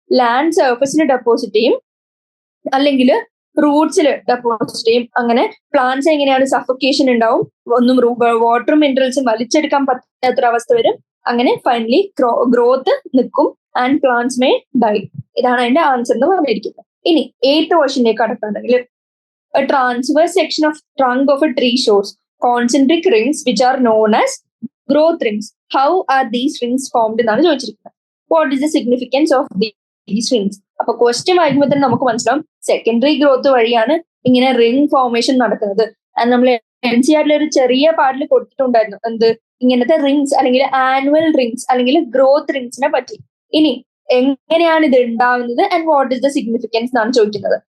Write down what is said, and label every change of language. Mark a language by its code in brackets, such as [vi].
[ml] Land സർഫസിൽ deposit ചെയ്യും, അല്ലെങ്കിൽ റൂട്ട്സിൽ ഡെപ്പോസിറ്റ് ചെയ്യും. അങ്ങനെ പ്ലാന്റ്സ് എങ്ങനെയാണ് സഫക്കേഷൻ ഉണ്ടാവും, ഒന്നും വാട്ടർ മിനറൽസും വലിച്ചെടുക്കാൻ പറ്റാത്തൊരവസ്ഥ വരും. അങ്ങനെ ഫൈനലി ഗ്രോത്ത് നിൽക്കും [en] And plants may die. [ml] ഇതാണ് അതിന്റെ ആൻസർ എന്ന് പറഞ്ഞിരിക്കുന്നത്. ഇനി 8th ക്വസ്റ്റ്യനിലേക്ക് കടക്കുകയാണെങ്കിൽ, [en] a transverse section of trunk of a tree shows concentric rings which are known as growth rings. How are these rings formed [ml] എന്നാണ് ചോദിച്ചിരിക്കുന്നത്. [en] What is the significance of these rings? [ml] അപ്പൊ question വായിക്കുമ്പോൾ തന്നെ നമുക്ക് മനസ്സിലാവും secondary growth വഴിയാണ് ഇങ്ങനെ ring formation നടക്കുന്നത്. നമ്മൾ NCERT ഒരു ചെറിയ പാർട്ടിൽ കൊടുത്തിട്ടുണ്ടായിരുന്നു എന്ത്, ഇങ്ങനത്തെ റിങ്സ് അല്ലെങ്കിൽ ആനുവൽ റിങ്സ് അല്ലെങ്കിൽ ഗ്രോത്ത് റിങ്സിനെ പറ്റി. ഇനി എങ്ങനെയാണ് ഇത് ഉണ്ടാവുന്നത് [en] and what is the significance [ml] എന്നാണ് ചോദിക്കുന്നത്.